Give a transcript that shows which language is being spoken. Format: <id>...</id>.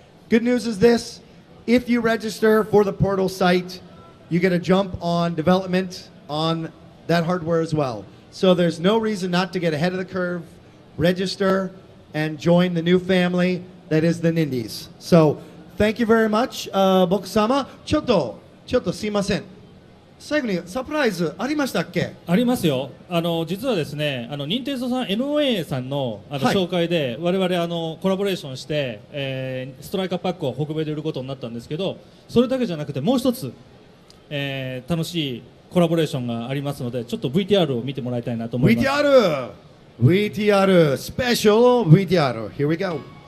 <en>Good news is this: if you register for the portal site, you get a jump on development on that hardware as well. So there's no reason not to get ahead of the curve, register, and join the new family that is the Nindies. So thank you very much, 僕様。</en> <ja>ちょっとすいません。最後にサプライズありましたっけ？ありますよ。実はですね、任天堂さん NOA さんの紹介で我々コラボレーションして、ストライカーパックを北米で売ることになったんですけど、それだけじゃなくてもう一つ、楽しいコラボレーションがありますので、ちょっと VTR を見てもらいたいなと思います。 VTR スペシャル VTR</ja> <en>Here we go.</en>